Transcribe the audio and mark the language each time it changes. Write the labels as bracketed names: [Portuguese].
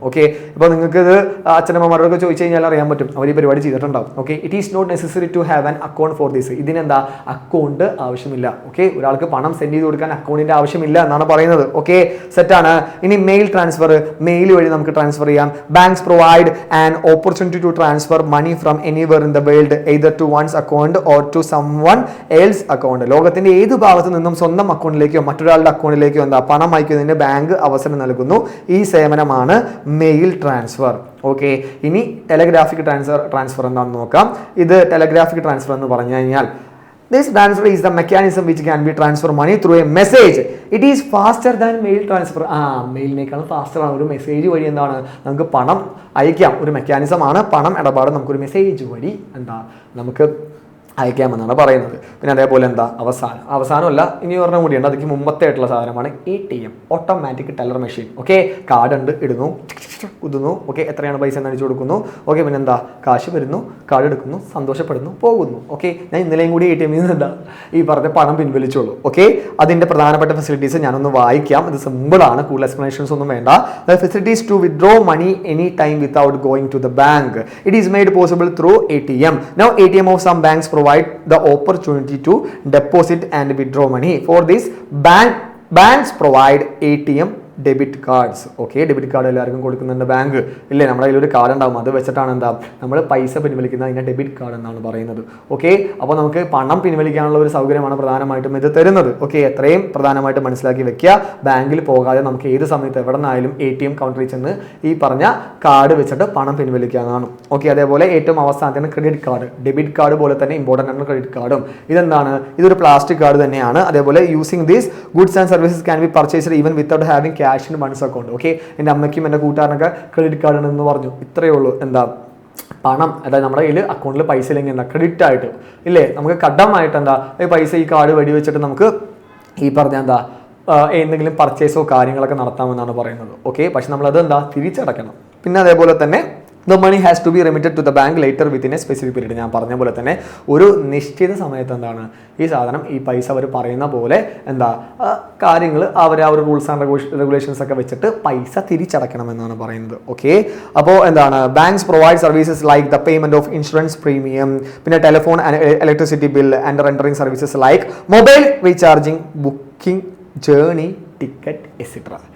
[Malayalam] Okay, ഇപ്പോൾ നിങ്ങൾക്ക് ഇത് അച്ഛനമ്മമാരോടൊക്കെ ചോദിച്ചു കഴിഞ്ഞാൽ അറിയാൻ പറ്റും, അവർ ഈ പരിപാടി ചെയ്തിട്ടുണ്ടാവും. [English] Okay, it is not necessary to have an account for this. [Malayalam] ഇതിനെന്താ അക്കൗണ്ട് ആവശ്യമില്ല. ഓക്കെ, ഒരാൾക്ക് പണം സെൻഡ് ചെയ്ത് കൊടുക്കാൻ അക്കൗണ്ടിന്റെ ആവശ്യമില്ല എന്നാണ് പറയുന്നത്. ഓക്കെ, സെറ്റാണ്. ഇനി മെയിൽ ട്രാൻസ്ഫർ, മെയിൽ വഴി നമുക്ക് ട്രാൻസ്ഫർ ചെയ്യാം. [English] Banks provide an opportunity to transfer money from anywhere in the world either to one's account or to someone else account. [Malayalam] ലോകത്തിന്റെ ഏത് ഭാഗത്തു നിന്നും സ്വന്തം അക്കൗണ്ടിലേക്കോ മറ്റൊരാളുടെ അക്കൗണ്ടിലേക്കോ എന്താ പണം അയക്കുന്നതിന് ബാങ്ക് അവസരം നൽകുന്നു. ഈ സേവനമാണ് മെയിൽ ട്രാൻസ്ഫർ. ഓക്കെ, ഇനി ടെലഗ്രാഫിക് ട്രാൻസ്ഫർ എന്താണെന്ന് നോക്കാം. ഇത് ടെലഗ്രാഫിക് ട്രാൻസ്ഫർ എന്ന് പറഞ്ഞു കഴിഞ്ഞാൽ [English] this transfer is the mechanism which can be transfer money through a message. It is faster than mail transfer. [Malayalam] മെയിലിനേക്കാളും faster ആണ്. ഒരു മെസ്സേജ് വഴി എന്താണ് നമുക്ക് പണം അയക്കാം. ഒരു മെക്കാനിസം ആണ് പണം ഇടപാട്. നമുക്കൊരു മെസ്സേജ് വഴി എന്താ നമുക്ക് അയക്കാമെന്നാണ് പറയുന്നത്. പിന്നെ അതേപോലെ എന്താ അവസാനമല്ല, ഇനി പറഞ്ഞ കൂടിയുണ്ട്, അതിക്ക് മുമ്പത്തെ ആയിട്ടുള്ള സാധനമാണ് ATM, automatic teller machine. Okay, card ഉണ്ട്, ഇടുന്നു, കുതുന്നു. ഓക്കെ, എത്രയാണ് പൈസ എന്ന് അടിച്ചു കൊടുക്കുന്നു. ഓക്കെ, പിന്നെ എന്താ കാശ് വരുന്നു, കാർഡ് എടുക്കുന്നു, സന്തോഷപ്പെടുന്നു, പോകുന്നു. ഓക്കെ, ഞാൻ ഇന്നലെയും കൂടി ATM ൽ നിന്ന് എന്താ ഈ പറഞ്ഞ പണം പിൻവലിച്ചോളൂ. ഓക്കെ, അതിന്റെ പ്രധാനപ്പെട്ട ഫെസിലിറ്റീസ് ഞാനൊന്ന് വായിക്കാം. ഇത് സിമ്പിളാണ്, കൂടുതൽ എക്സ്പ്ലനേഷൻസ് ഒന്നും വേണ്ട. [English] Facilities to withdraw money any time without going to the bank. It is made possible through ATM. Now ATM of some banks provide the opportunity to deposit and withdraw money. For this, banks provide ATM debit cards. [Malayalam] Okay, debit card എല്ലാവർക്കും കൊടുക്കുന്നുണ്ട് bank ഇല്ലേ? നമ്മുടെ കയ്യിലൊരു card ഉണ്ടാവും, അത് വെച്ചിട്ടാണ് എന്താ നമ്മൾ പൈസ പിൻവലിക്കുന്നത്. അതിനെ ഡെബിറ്റ് കാർഡ് എന്നാണ് പറയുന്നത്. ഓക്കെ, അപ്പോൾ നമുക്ക് പണം പിൻവലിക്കാനുള്ള ഒരു സൗകര്യമാണ് പ്രധാനമായിട്ടും ഇത് തരുന്നത്. ഓക്കെ, എത്രയും പ്രധാനമായിട്ട് മനസ്സിലാക്കി വെക്കുക. ബാങ്കിൽ പോകാതെ നമുക്ക് ഏത് സമയത്ത് എവിടെ നിന്നായാലും ATM കൗണ്ടറിൽ ചെന്ന് ഈ പറഞ്ഞ കാർഡ് വെച്ചിട്ട് പണം പിൻവലിക്കാവുന്നതാണ്. ഓക്കെ, അതേപോലെ ഏറ്റവും അവസാനത്തിന് ക്രെഡിറ്റ് കാർഡ്, ഡെബിറ്റ് കാർഡ് പോലെ തന്നെ ഇമ്പോർട്ടൻ്റ് ആണ് ക്രെഡിറ്റ് കാർഡും. ഇതെന്താണ്? ഇതൊരു പ്ലാസ്റ്റിക് കാർഡ് തന്നെയാണ്. അതേപോലെ [English] Using these goods and services can be purchased even without having cash in one's account. [Malayalam] Okay, എൻ്റെ അമ്മയ്ക്കും എൻ്റെ കൂട്ടുകാരനൊക്കെ ക്രെഡിറ്റ് കാർഡ് ഉണ്ടെന്ന് പറഞ്ഞു. ഇത്രയേ ഉള്ളൂ. എന്താ പണം, അതായത് നമ്മുടെ കയ്യിൽ അക്കൗണ്ടിൽ പൈസ ഇല്ലെങ്കിൽ എന്താ ക്രെഡിറ്റ് ആയിട്ട് ഇല്ലേ, നമുക്ക് കടമായിട്ട് എന്താ ഈ പൈസ ഈ കാർഡ് വഴി വെച്ചിട്ട് നമുക്ക് ഈ പറഞ്ഞ എന്താ എന്തെങ്കിലും പർച്ചേസോ കാര്യങ്ങളൊക്കെ നടത്താമെന്നാണ് പറയുന്നത്. ഓക്കെ, പക്ഷെ നമ്മളത് എന്താ തിരിച്ചടക്കണം. പിന്നെ അതേപോലെ തന്നെ [English] the money has to be remitted to the bank later within a specific period. [Malayalam] ഞാൻ പറഞ്ഞ പോലെ തന്നെ ഒരു നിശ്ചിത സമയത്ത് എന്താണ് ഈ സാധനം ഈ പൈസ അവർ പറയുന്ന പോലെ എന്താ കാര്യങ്ങൾ അവർ ആ ഒരു റൂൾസ് ആൻഡ് റെഗുലേഷൻസ് ഒക്കെ വെച്ചിട്ട് പൈസ തിരിച്ചടക്കണമെന്നാണ് പറയുന്നത്. ഓക്കെ, അപ്പോൾ എന്താണ് [English] Banks provide services like the payment of insurance premium, പിന്നെ telephone and electricity bill and rendering services like mobile recharging, booking, journey, ticket etcetera.